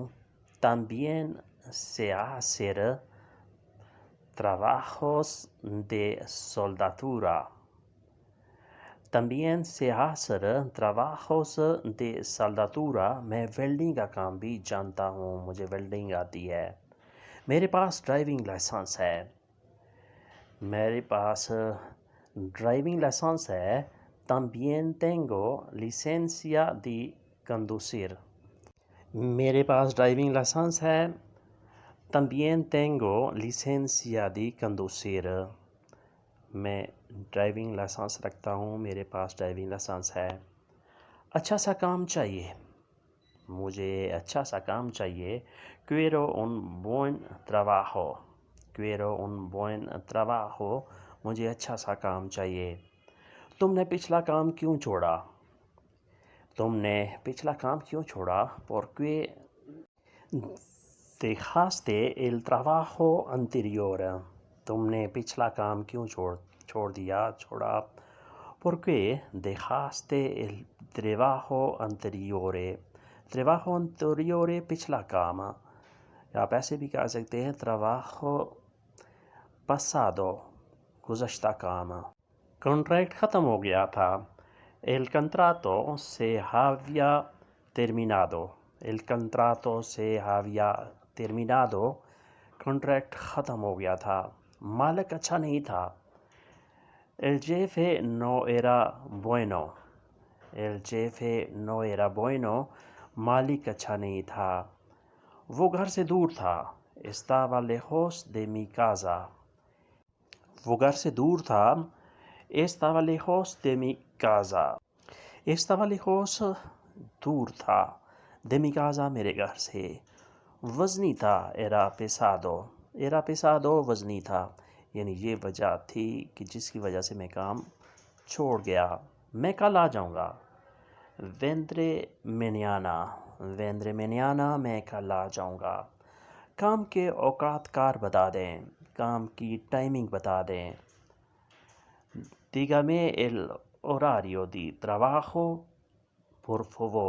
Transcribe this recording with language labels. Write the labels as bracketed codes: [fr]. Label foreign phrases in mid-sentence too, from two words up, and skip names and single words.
[es] También se hacer trabajos de soldadura. También se hacer trabajos de soldadura. [ur] میں ویلڈنگ کا کام بھی جانتا ہوں، مجھے ویلڈنگ آتی ہے۔ میرے پاس ڈرائیونگ لائسنس ہے۔ میرے پاس ڈرائیونگ لائسنس ہے۔ [es] También tengo licencia de conducir. [ur] میرے پاس ڈرائیونگ لائسنس ہے۔ [es] También tengo licencia de conducir. [ur] میں ڈرائیونگ لائسنس رکھتا ہوں، میرے پاس ڈرائیونگ لائسنس ہے۔ اچھا سا کام چاہیے، مجھے اچھا سا کام چاہیے۔ [es] Quiero un buen trabajo. Quiero un buen trabajo. [ur] مجھے اچھا سا کام چاہیے۔ تم نے پچھلا کام کیوں چھوڑا؟ تم نے پچھلا کام کیوں چھوڑا؟ [es] Porque dejaste el trabajo anterior. [ur] تم نے پچھلا کام کیوں چھوڑا؟ [es] Porque dejaste el trabajo anterior. Trabajo anterior [ur] پچھلا کام، آپ ایسے بھی کہہ سکتے ہیں [es] trabajo pasado، [ur] گزشتہ کام۔ کانٹریکٹ ختم ہو گیا تھا۔ [es] El contrato se había terminado. El contrato se había terminado. [ur] کانٹریکٹ ختم ہو گیا تھا۔ مالک اچھا نہیں تھا۔ [es] El jefe no era bueno. El jefe no era bueno. [ur] مالک اچھا نہیں تھا۔ وہ گھر سے دور تھا۔ [es] Estaba lejos de mi casa. [ur] وہ گھر سے دور تھا۔ [es] Estaba lejos de mi casa. Estaba lejos [ur] دور تھا، [es] de mi casa [ur] میرے گھر سے۔ وزنی تھا، [es] era pesado. Era pesado [ur] وزنی تھا، یعنی یہ وجہ تھی کہ جس کی وجہ سے میں کام چھوڑ گیا۔ میں کل آ جاؤں گا۔ [es] Vendré mañana. Vendré mañana. [ur] میں کل آ جاؤں گا۔ کام کے اوقات کار بتا دیں، کام کی ٹائمنگ بتا دیں۔ [es] Dígame el horario de trabajo, por favor.